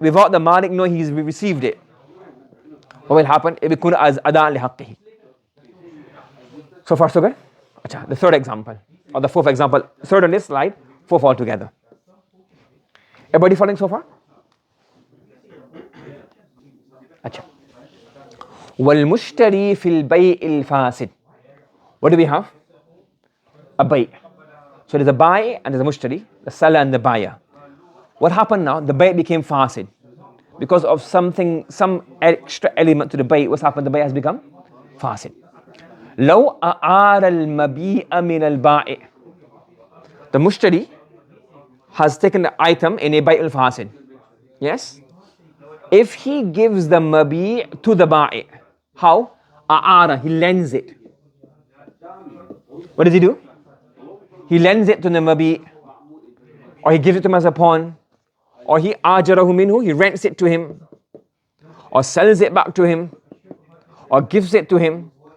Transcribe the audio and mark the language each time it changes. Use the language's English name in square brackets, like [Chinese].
[English] Without the Malik knowing he's received it. What will happen? It will be as [Arabic] أداء لحقه. [English] So far so good? The third example, or the fourth example, third on this slide, fourth altogether. Everybody following so far? [Arabic] والمشتري في البيع الفاسد. [English] What do we have? A bay. So there's a buy and there's a mushtari, the seller and the buyer. What happened now? The bay became fasid. Because of some extra element to the bay, what's happened? The bay has become fasid. [Arabic] لو أعار المبيع من البائع. [English] The mushtari has taken the item in a bay al-fasid. Yes? If he gives the mabi' to the ba'i, how? A'ara, he lends it. What does he do? He lends it to the mabi', or he gives it to him as a pawn, or he ajarahu minhu, he rents it to him, or sells it back to him, or gives it to him.